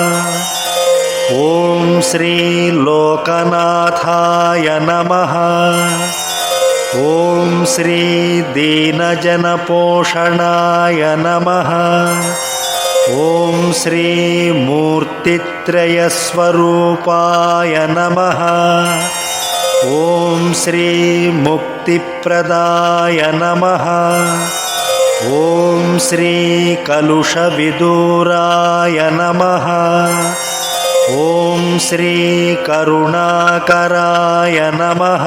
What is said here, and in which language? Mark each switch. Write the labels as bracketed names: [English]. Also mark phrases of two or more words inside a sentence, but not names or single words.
[Sanskrit] ಓಂ ಶ್ರೀ ಲೋಕನಾಥಾಯ ನಮಃ. ಓಂ ಶ್ರೀ ದೀನಜನಪೋಷಣಾಯ ನಮಃ. ಓಂ ಶ್ರೀ ಮೂರ್ತಿತ್ರಯಸ್ವರೂಪಾಯ ನಮಃ. ఓం శ్రీ ముక్తిప్రదాయ నమః. ఓం శ్రీ కలుషవిదూరాయ నమః. ఓం శ్రీ కరుణాకరాయ నమః.